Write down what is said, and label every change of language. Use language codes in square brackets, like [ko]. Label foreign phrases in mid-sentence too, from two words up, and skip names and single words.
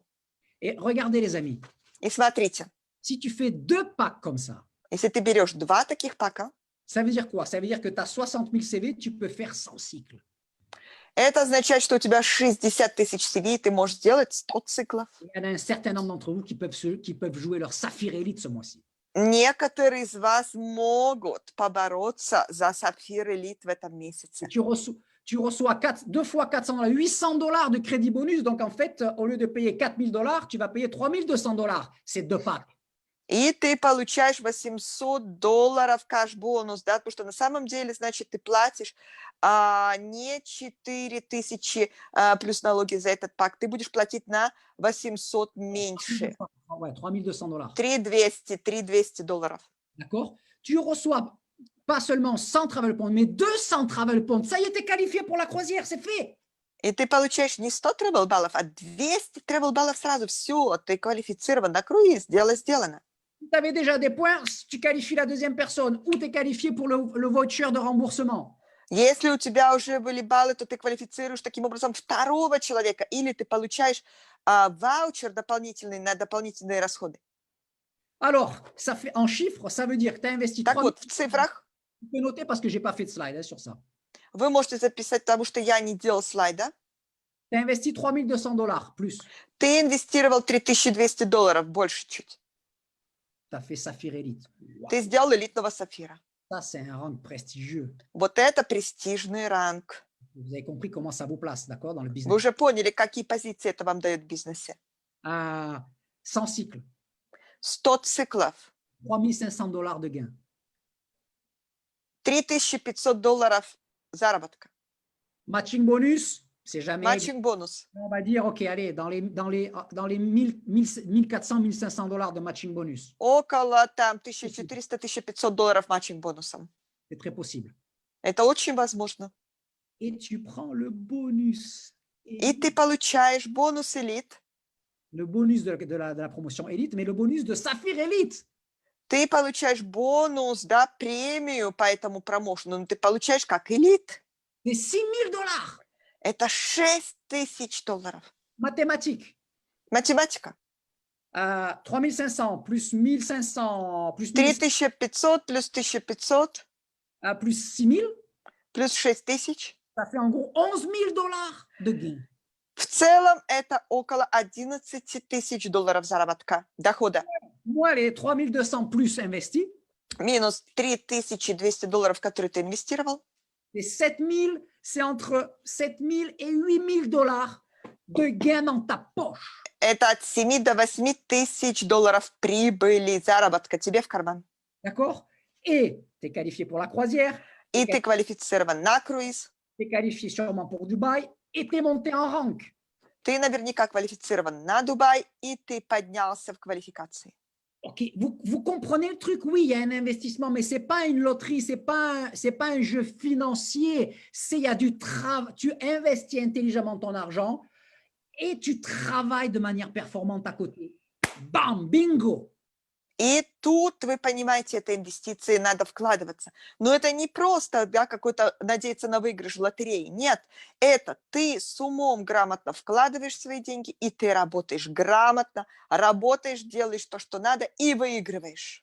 [fr] Et regardez les amis, [ru] И смотрите, [fr] si tu fais 2 packs comme ça, [ru] если ты берешь 2 таких пака, [fr] ça veut dire quoi? Ça veut dire que tu as 60 000 CV, tu peux faire 100 cycles. [ru] это означает, что у тебя 60 тысяч CV, и ты можешь сделать 100 циклов. [fr] Il y en a un certain nombre d'entre vous qui peuvent jouer leur Saphir Elite ce mois-ci. [ru] Некоторые из вас могут побороться за Сапфир Элит в этом месяце. [fr] Tu reçois 2 fois 400 $, 800 $ de crédit bonus. Donc, en fait, au lieu de payer 4 000 $, tu vas payer 3 200 $. C'est 2 packs. [ru] И ты получаешь $800 кэш-бонус, да, потому что на самом деле, значит, ты платишь не 4000 плюс налоги за этот пак, ты будешь платить на 800 меньше. [fr] Ouais, 3 200 $. 3200 $. D'accord? Tu reçois pas seulement 100 [en] travel points, [fr] mais 200 [en] travel points. [fr] Ça y est, tu es qualifié pour la croisière, c'est fait. [ru] И ты получаешь не 100 тревел-баллов, а 200 тревел-баллов сразу. Все, ты квалифицирован на круиз, дело сделано. [fr] Tu avais déjà des points, tu qualifies la deuxième personne ou tu es qualifié pour le voucher de remboursement. [ru] Если у тебя уже были баллы, то ты квалифицируешь таким образом второго человека, или ты получаешь ваучер дополнительный на дополнительные расходы. [fr] Alors, ça fait, en chiffres, ça veut dire que tu as investi [ru] Так 3 вот, в цифрах [fr] Tu peux noter parce que je n'ai pas fait de slide sur ça. [ru] вы можете записать, потому что я не делал слайда. [fr] Tu as investi $3200 plus. [ru] Ты инвестировал $3200, больше чуть. [fr] Tu as fait Saphir Elite. Wow, [ru] Ты сделал элитного сапфира. [fr] ça, c'est un rang prestigieux. [ru] Вот это престижный ранг. [fr] Vous avez compris comment ça vous place, d'accord, dans le [ru] Вы [fr] business. [ru] уже поняли, какие позиции это вам дает в бизнесе. [fr] 100 cycles, [ru] 100 циклов, [fr] $3500 de gains. [ru] $3500 заработка. [en] Matching bonus, [fr] c'est jamais. [en] Matching bonus. [fr] On va dire, OK, allez, dans les 1400, $1500 de [en] matching bonus. [ru] Около там $1400-1500 [en] matching bonus. [fr] C'est très possible. [ru] Это очень возможно. [fr] Et tu prends le bonus. [ru] И ты получаешь бонус элит. [fr] Le bonus de la promotion élite, mais le bonus de Saphir Elite. [ru] Ты получаешь бонус, да, премию по этому промоушену, но ты получаешь как элит. [fr] C'est $6000. [ru] Это $6000. [fr] Mathématiques. [ru] Математика. [fr] 3500 plus 1500 plus [ru] 3500 плюс 1500 [fr] plus 6000, [ru] плюс 6000. [fr] ça fait en gros $11000 de gain. [ru] В целом это около $11 000 заработка, дохода. [fr] Moi, les 3200 plus investis, [ru] Минус $3200, которые ты инвестировал. [fr] les 7000, c'est entre 7000 et $8000 de gain dans ta poche. [ru] Это от 7 до 8 тысяч долларов прибыли, заработка тебе в карман. [fr] D'accord? Et tu es qualifié pour la croisière, [ru] И ты квалифицирован на круиз. [fr] tu es qualifié sûrement pour Dubaï et tu es monté en rank. [ru] Ты наверняка квалифицирован на Дубай, и ты поднялся в квалификации. [fr] Ok, vous comprenez le truc? Oui, il y a un investissement, mais c'est pas une loterie, c'est pas un jeu financier. Il y a du travail. Tu investis intelligemment ton argent et tu travailles de manière performante à côté. Bam, bingo. [ru] И тут, вы понимаете, это инвестиции, надо вкладываться. Но это не просто, да, какой-то надеяться на выигрыш в лотерее. Нет, это ты с умом грамотно вкладываешь свои деньги, и ты работаешь грамотно, работаешь, делаешь то, что надо, и выигрываешь.